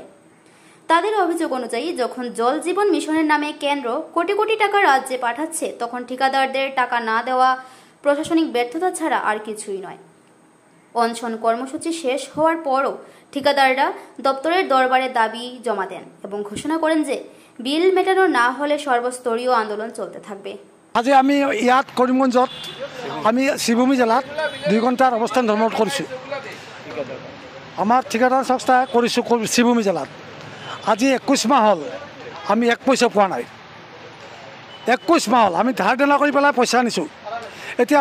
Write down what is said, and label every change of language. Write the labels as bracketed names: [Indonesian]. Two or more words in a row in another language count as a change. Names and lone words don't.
[Bangla] তাদের অভিযোগ অনুযায়ী যখন জল জীবন মিশনের নামে কেন্দ্র কোটি কোটি টাকা রাজ্যে পাঠাচ্ছে, তখন ঠিকাদারদের টাকা না দেওয়া প্রশাসনিক ব্যর্থতা ছাড়া আর কিছুই নয়। অনশন কর্মসূচি শেষ হওয়ার পরও ঠিকাদাররা দপ্তরের দরবারে দাবি জমা দেন এবং ঘোষণা করেন যে বিল মেটানো না হলে সর্বস্তরীয় আন্দোলন চলতে থাকবে। [Assamese] আজি আমি ইয়াত করিমগঞ্জত আমি শ্রীভূমি জেলাত 2 ঘণ্টাৰ অৱস্থান ধৰ্মঘট কৰিছোঁ। আমাৰ ঠিকাদাৰ সংস্থা কৰিছোঁ শ্রীভূমি জেলাত। আজি 21 মাহ হ'ল আমি 1 পইচা পোৱা নাই। 21 মাহ হ'ল আমি ধাৰ দেনা কৰি পেলাই পইচা আনিছোঁ।